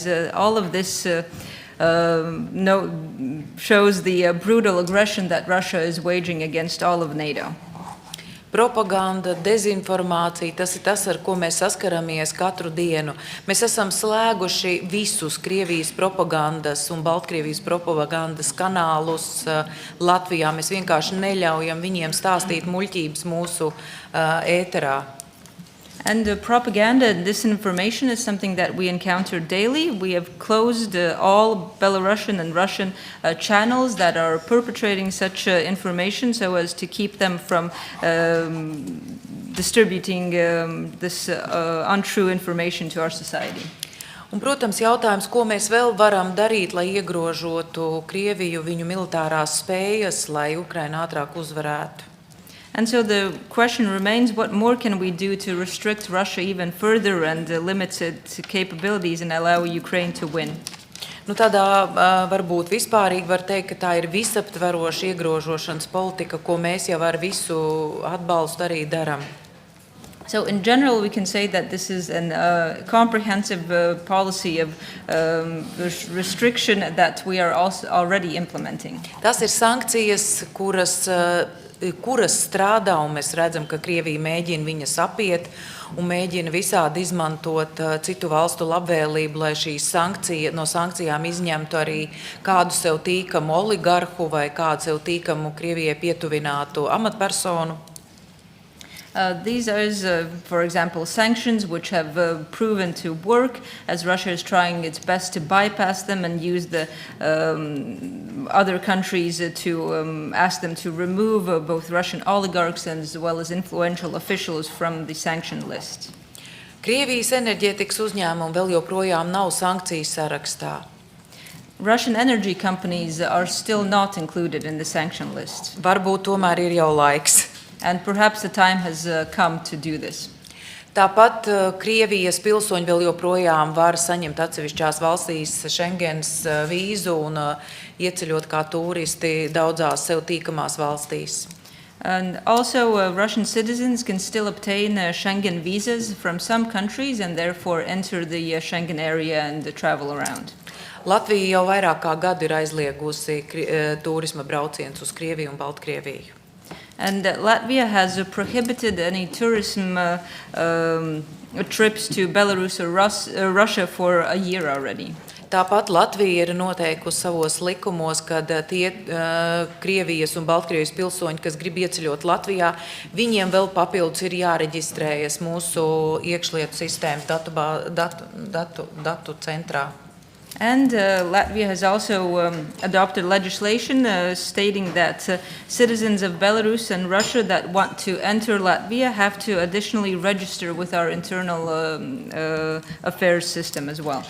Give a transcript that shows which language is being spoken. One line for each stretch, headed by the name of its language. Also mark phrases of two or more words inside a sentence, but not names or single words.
English: All of this shows the brutal aggression that Russia is waging against all of NATO.
Latvian: Propaganda, dezinformācija, tas ir tas, ar ko mēs saskaramies katru dienu. Mēs esam slēguši visus Krievijas propagandas un Baltkrievijas propagandas kanālus Latvijā. Mēs vienkārši neļaujam viņiem stāstīt muļķības mūsu ēterā.
English: And propaganda and disinformation is something that we encounter daily. We have closed all Belarusian and Russian channels that are perpetrating such information so as to keep them from distributing this untrue information to our society.
Latvian: Un, protams, jautājums, ko mēs vēl varam darīt, lai iegrožotu Krieviju viņu militārās spējas, lai Ukraina ātrāk uzvarētu.
English: And so the question remains, what more can we do to restrict Russia even further and limit its capabilities and allow Ukraine to win?
Latvian: Nu, tādā varbūt vispārīgi var teikt, ka tā ir visaptveroša iegrožošanas politika, ko mēs jau ar visu atbalstu arī daram.
English: So in general, we can say that this is a comprehensive policy of restriction that we are also already implementing.
Latvian: Tas ir sankcijas, kuras strādā, un mēs redzam, ka Krievija mēģina viņas apiet un mēģina visādi izmantot citu valstu labvēlību, lai no sankcijām izņemtu arī kādu sev tīkamu oligarhu vai kādu sev tīkamu Krievijai pietuvinātu amatpersonu.
English: These are, for example, sanctions which have proven to work, as Russia is trying its best to bypass them and use the other countries to ask them to remove both Russian oligarchs as well as influential officials from the sanction list.
Latvian: Krievijas enerģētikas uzņēmumi vēl joprojām nav sankciju sarakstā.
English: Russian energy companies are still not included in the sanction list.
Latvian: Varbūt tomēr ir jau laiks.
English: And perhaps the time has come to do this.
Latvian: Tāpat Krievijas pilsoņi vēl joprojām var saņemt atsevišķās valstīs Schengens vīzu un ieceļot kā turisti daudzās sev tīkamās valstīs.
English: And also Russian citizens can still obtain Schengen visas from some countries and therefore enter the Schengen area and travel around.
Latvian: Latvija jau vairāk kā gadu ir aizliegusi turisma braucienus uz Krieviju un Baltkrieviju.
English: And Latvia has prohibited any tourism trips to Belarus or Russia for a year already.
Latvian: Tāpat Latvija ir noteikusi savos likumos, ka tie Krievijas un Baltkrievijas pilsoņi, kas grib ieceļot Latvijā, viņiem vēl papildus ir jāreģistrējas mūsu iekšlietu sistēmas datu centrā.
English: And Latvia has also adopted legislation stating that citizens of Belarus and Russia that want to enter Latvia have to additionally register with our internal affairs system as well.